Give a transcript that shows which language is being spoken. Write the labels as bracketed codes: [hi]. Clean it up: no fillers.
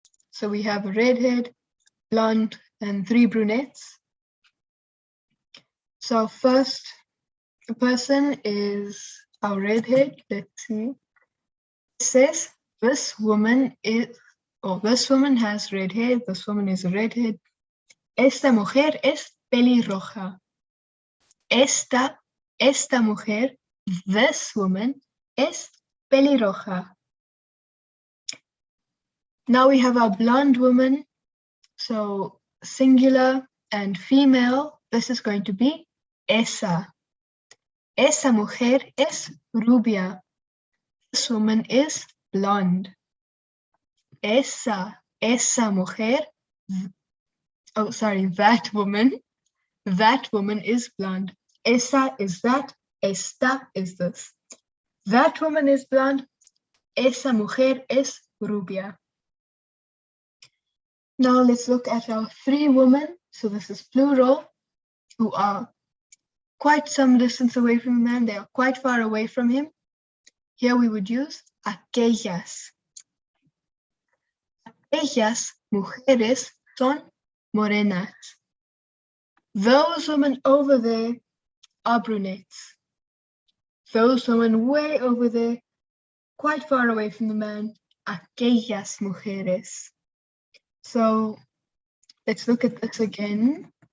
[en] So we have a redhead, blonde, and 3 brunettes. So first person is our redhead. Let's see. It says this woman is Oh, this woman has red hair. This woman is a redhead. [es] Esta mujer es pelirroja. Esta mujer, [en] this woman, [es] es pelirroja. [en] Now we have our blonde woman. So singular and female, this is going to be esa. [es] Esa mujer es rubia. [en] This woman is blonde. [es] Esa mujer, [en] that woman is blonde. Esa is that, esta is this. That woman is blonde. [es] Esa mujer es rubia. [en] Now let's look at our three women. So this is plural, who are quite some distance away from the man. They are quite far away from him. Here we would use aquellas. [es] Aquellas mujeres son morenas. [en] Those women over there are brunettes. Those women way over there, quite far away from the man, [es] aquellas mujeres. [en] So let's look at this again.